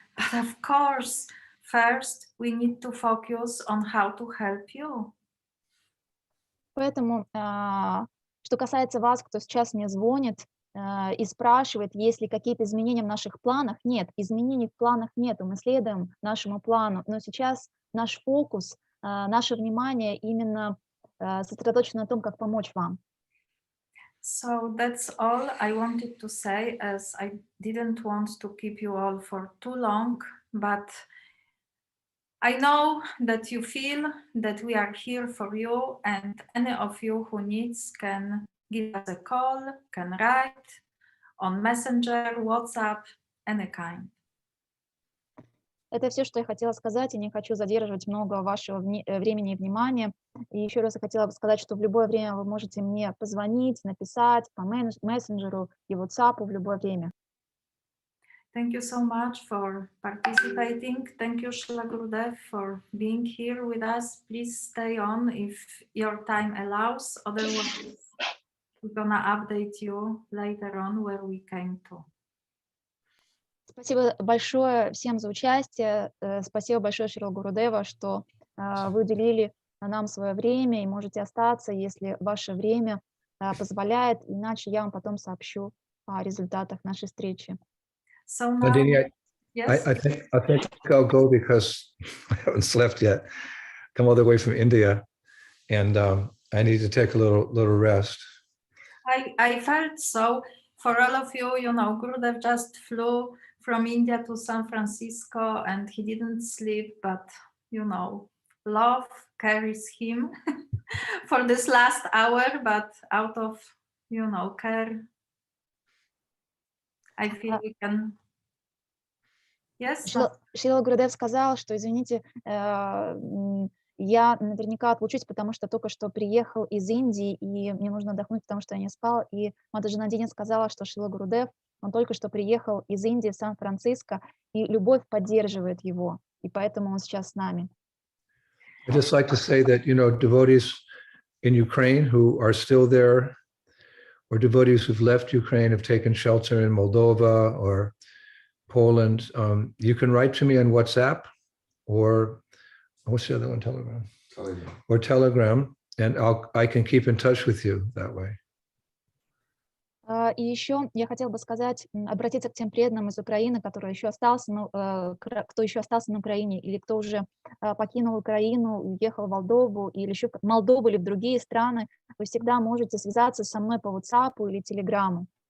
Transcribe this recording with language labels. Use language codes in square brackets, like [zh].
[en] But of course, first we need to focus on how to help you. [ru] Поэтому, что касается вас, кто сейчас мне звонит и спрашивает, есть ли какие-то изменения в наших планах, нет, изменений в планах нету, мы следуем нашему плану, но сейчас наш фокус, наше внимание именно сосредоточено на том, как помочь вам. [en] So that's all I wanted to say, as I didn't want to keep you all for too long, but I know that you feel that we are here for you, and any of you who needs can give us a call, can write on Messenger, WhatsApp, any kind. [ru] Это все, что я хотела сказать, и не хочу задерживать много вашего времени и внимания. И еще раз я хотела бы сказать, что в любое время вы можете мне позвонить, написать по мессенджеру и WhatsApp в любое время. [en] Thank you so much for participating. Thank you, Srila Gurudev, for being here with us. Please stay on if your time allows. Otherwise, we're gonna update you later on where we came to. [ru] Спасибо большое всем за участие. Спасибо большое, Шрила Гурудева, что вы уделили нам свое время и можете остаться, если ваше время позволяет. Иначе я вам потом сообщу о результатах нашей встречи. [en] So now, yes? I think I'll go because I haven't slept yet. Come all the way from India, and I need to take a little rest. I felt so. For all of you, Gurudev just flew from India to San Francisco and he didn't sleep, but love carries him for this last hour, but out of care, I feel we can. Yes. [ru] Шрила Гурудев сказал, что, извините, я наверняка отлучусь, потому что только что приехал из Индии, и мне нужно отдохнуть, потому что я не спал. И Мата Джанадини сказала, что Шрила Гурудев, он только что приехал из Индии в Сан-Франциско, и любовь поддерживает его, и поэтому он сейчас с нами. [en] I'd just like to say that, devotees in Ukraine who are still there, or devotees who've left Ukraine, have taken shelter in Moldova or Poland, you can write to me on WhatsApp or what's the other one? Telegram. Or Telegram, and I can keep in touch with you that way. [ru] И еще я хотела бы сказать, обратиться к тем преданным из Украины, которые еще остался, кто еще остался на Украине, или кто уже покинул Украину, уехал в Молдову, или еще Молдову, или в другие страны. Вы всегда можете связаться со мной по WhatsApp или Telegram.